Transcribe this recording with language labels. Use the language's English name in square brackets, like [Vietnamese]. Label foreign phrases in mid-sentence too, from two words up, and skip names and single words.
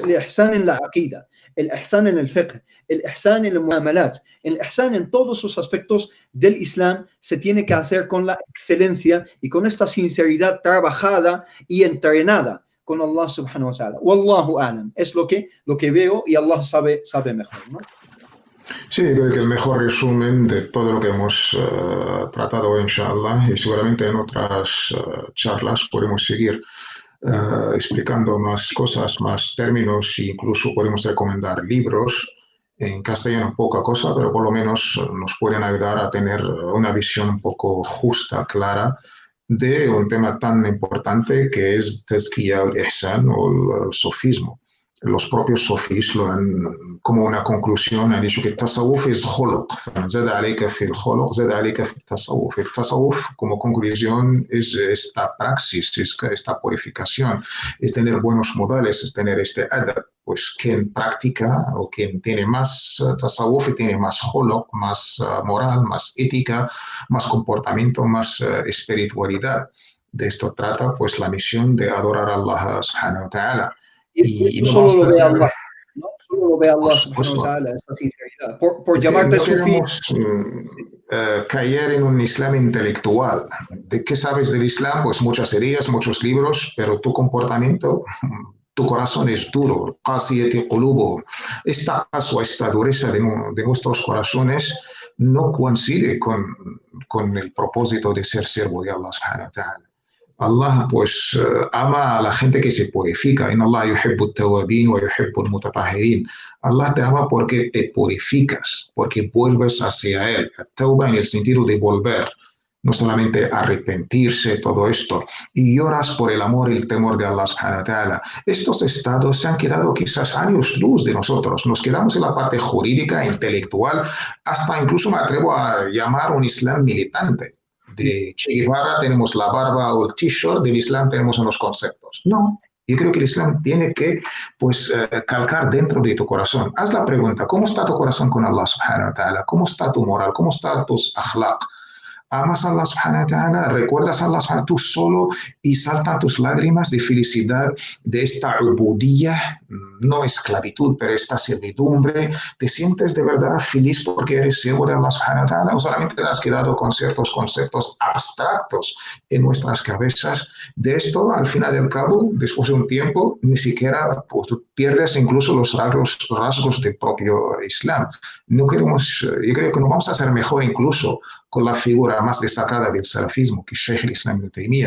[Spanish] El ihsan en la aqida, el ihsan en el fiqh, el ihsan en el muamalat, el ihsan en todos esos aspectos del Islam se tiene que hacer con la excelencia y con esta sinceridad trabajada y entrenada con Allah [Arabic] سبحانه وتعالى. والله أعلم. [Spanish] Es lo que veo y Allah sabe mejor, ¿no? Sí, creo que el mejor resumen de todo lo que hemos tratado hoy, [Arabic] إن شاء الله, [Spanish] y seguramente en otras charlas podemos seguir explicando más cosas, más términos, e incluso podemos recomendar libros en castellano, poca cosa, pero por lo menos nos pueden ayudar a tener una visión un poco justa, clara, de un tema tan importante que es [Arabic] تزكية الإحسان [Spanish] o el sofismo. Los propios sofís lo han, como una conclusión, han dicho que el tasawuf es khuluq. [Arabic] زاد عليك في الخلق، زاد عليك في التصوف. [Spanish] El tasawuf, como conclusión, es esta praxis, es esta purificación, es tener buenos modales, es tener este adab. Pues quien practica o quien tiene más tasawuf y tiene más khuluq, más moral, más ética, más comportamiento, más espiritualidad. De esto trata pues la misión de adorar a Allah [Arabic] سبحانه وتعالى. [Spanish] Y no solo lo ve Allah, ¿no? Solo lo ve Allah [Arabic] سبحانه وتعالى, [Spanish] esa sinceridad. Por llamarte no sufí. queremos caer en un Islam intelectual. ¿De qué sabes del Islam? Pues muchas heridas, muchos libros, pero tu comportamiento, tu corazón es duro. [Arabic] قاسية قلوبهم. [Spanish] Esta dureza de nuestros corazones no coincide con el propósito de ser siervo de Allah [Arabic] سبحانه وتعالى. [Spanish] Allah pues ama a la gente que se purifica. [Arabic] إن الله يحب التوابين ويحب المتطهرين. [Spanish] Allah te ama porque te purificas, porque vuelves hacia Él. Tawba en el sentido de volver, no solamente arrepentirse, todo esto. Y lloras por el amor y el temor de Allah [Arabic] سبحانه وتعالى. [Spanish] Estos estados se han quedado quizás años luz de nosotros. Nos quedamos en la parte jurídica, intelectual, hasta incluso me atrevo a llamar un Islam militante. De Che Guevara tenemos la barba o el t-shirt, del Islam tenemos unos conceptos. No, yo creo que el Islam tiene que pues, calcar dentro de tu corazón. Haz la pregunta, ¿cómo está tu corazón con Allah [Arabic] سبحانه وتعالى? [Spanish] ¿Cómo está tu moral? ¿Cómo está tus akhlaq? Amas a Allah [Arabic] سبحانه وتعالى, [Spanish] recuerdas a Allah [Arabic] سبحانه وتعالى [Spanish] tú solo y saltan tus lágrimas de felicidad de esta ubudiyya, no esclavitud, pero esta servidumbre. ¿Te sientes de verdad feliz porque eres siervo de Allah [Arabic] سبحانه وتعالى [Spanish] o solamente te has quedado con ciertos conceptos abstractos en nuestras cabezas? De esto, al final del cabo, después de un tiempo, ni siquiera pues, pierdes incluso los rasgos del propio Islam. No queremos, yo creo que nos vamos a hacer mejor incluso con la figura más destacada del salafismo, que es Sheikh al-Islam Ibn Taymiyyah.